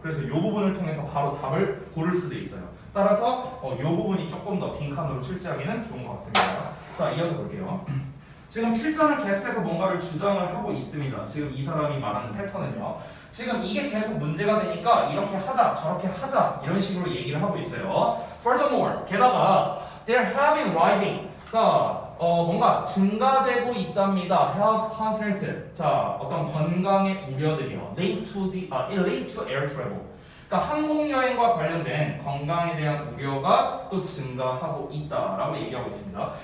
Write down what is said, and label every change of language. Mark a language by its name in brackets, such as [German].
[Korean] 그래서 이 부분을 통해서 바로 답을 고를 수도 있어요. 따라서 이 부분이 조금 더 빈칸으로 출제하기는 좋은 것 같습니다. 자, 이어서 볼게요. 지금 필자는 계속해서 뭔가를 주장을 하고 있습니다. 지금 이 사람이 말하는 패턴은요, 지금 이게 계속 문제가 되니까 이렇게 하자, 저렇게 하자 이런 식으로 얘기를 하고 있어요. [English] Furthermore, [Korean] 게다가 [English] they're having rising. [Korean] 자, 뭔가 증가되고 있답니다. [English] Health concerns. [Korean] 자, 어떤 건강의 우려들이요. [English] Linked to air travel. [Korean] 그러니까 항공 여행과 관련된 건강에 대한 우려가 또 증가하고 있다라고 얘기하고 있습니다.